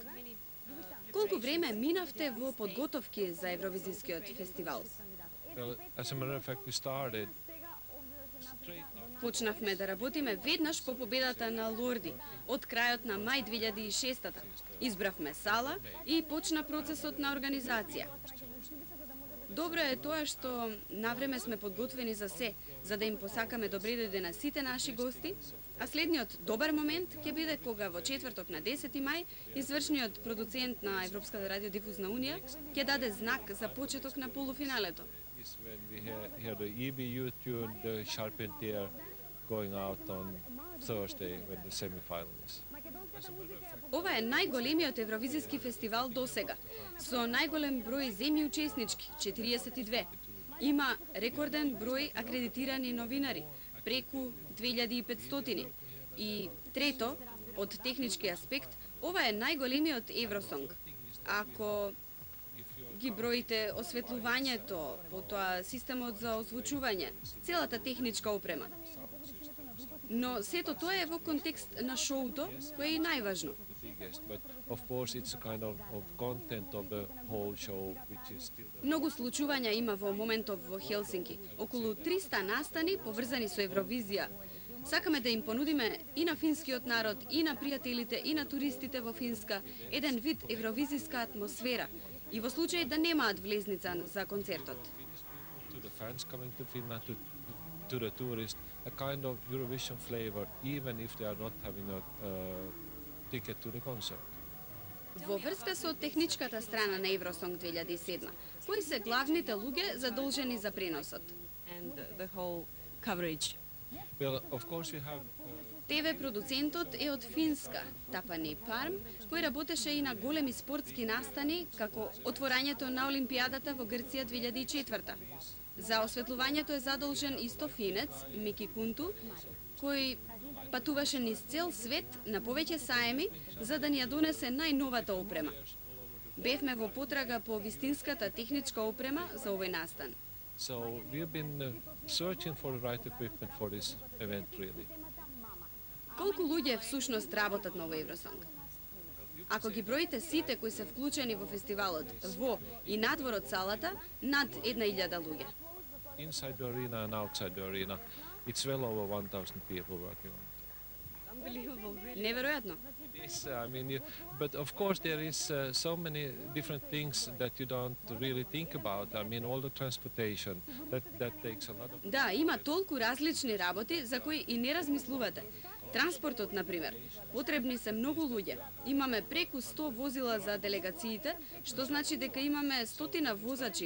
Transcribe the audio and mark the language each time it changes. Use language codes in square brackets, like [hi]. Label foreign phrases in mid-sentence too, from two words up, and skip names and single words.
[mk] Колку време минавте во подготовки за Евровизискиот фестивал? [en] Well, as a matter of fact, we started straight after. [mk] Почнавме да работиме веднаш по победата на Лорди, од крајот на мај 2006. Избравме сала и почна процесот на организација. Добро е тоа што навреме сме подготвени за се, за да им посакаме добре дојде на сите наши гости, а следниот добар момент ќе биде кога во четврток на 10 мај извршниот продуцент на Европската радиодифузна унија ќе даде знак за почеток на полуфиналето. [en] Is when we hear the EBU tune, the Charpentier going out on Thursday when the semi-final is. [mk] Ова е најголемиот евровизиски фестивал досега, со најголем број земји учеснички, 42. Има рекорден број акредитирани новинари, преку 2500. И трето, од технички аспект, ова е најголемиот Евросонг. Ако ги броите осветлувањето, потоа системот за озвучување, целата техничка опрема. Но сето тоа е во контекст на шоуто, кое е и најважно. [en] Biggest, but of course it's a kind of content of the whole show, which is still the [mk] Многу случувања има во моментов во Хелсинки, околу 300 настани поврзани со Евровизија. Сакаме да им понудиме и на финскиот народ, и на пријателите, и на туристите во Финска еден вид евровизиска атмосфера, и во случај да немаат влезница за концертот. [en] to the fans coming to Finland, to the tourists, a kind of Eurovision flavor, even if they are not having a ticket to the concert. [mk] Во врска со техничката страна на Евросонг 2007, кои се главните луѓе задолжени за преносот? [en] And the whole coverage. Well, of course we have [mk] ТВ продуцентот е од Финска, Тапани Парм, кој работеше и на големи спортски настани, како отворањето на Олимпијадата во Грција 2004. За осветлувањето е задолжен исто финец, Мики Кунту, кој патуваше низ цел свет на повеќе саеми за да ни ја донесе најновата опрема. Бевме во потрага по вистинската техничка опрема за овој настан. [en] So we've been searching for the right equipment for this event, really. [mk] Колку луѓе всушност работат на овој Евросонг? Ако ги броите сите кои се вклучени во фестивалот во и надвор од салата, над 1000 луѓе. [en] Inside the arena and outside the arena, it's well over 1,000 people working on it. Unbelievable, really. [mk] Неверојатно. [en] Yes, I mean, but of course there is so many different things that you don't really think about. I mean, all the transportation, that takes a lot of... [mk] Да, има толку различни работи за кои и не размислувате. Транспортот, например, потребни се многу луѓе. Имаме преку 100 возила за делегациите, што значи дека имаме 100 возачи.